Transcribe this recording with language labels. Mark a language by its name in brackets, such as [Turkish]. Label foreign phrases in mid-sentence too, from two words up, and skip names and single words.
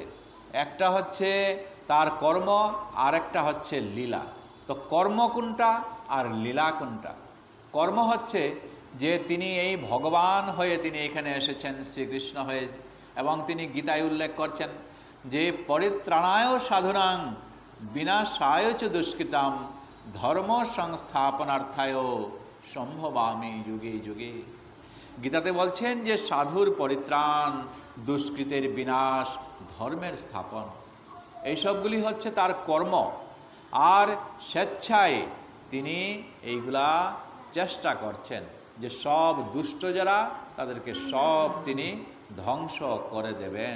[Bangla] একটা হচ্ছে তার কর্ম, আর একটা হচ্ছে লীলা। তো কর্ম কোনটা আর লীলা কোনটা? কর্ম হচ্ছে যে তিনি এই ভগবান হয়ে তিনি এখানে এসেছেন, শ্রীকৃষ্ণ হয়ে, এবং তিনি গীতায় উল্লেখ করছেন যে [Sanskrit] পরিত্রাণায় সাধুনাং বিনাশায় চ দুষ্কৃতাম ধর্ম সংস্থাপনার্থায় সম্ভবামি যুগে যুগে। [Bangla] গীতাতে বলছেন যে সাধুর পরিত্রাণ, দুষ্কৃতের বিনাশ, ধর্মের স্থাপন, এই সবগুলি হচ্ছে তার কর্ম। আর স্বেচ্ছায় তিনি এইগুলা চেষ্টা করছেন যে সব দুষ্ট যারা তাদেরকে সব তিনি ধ্বংস করে দেবেন।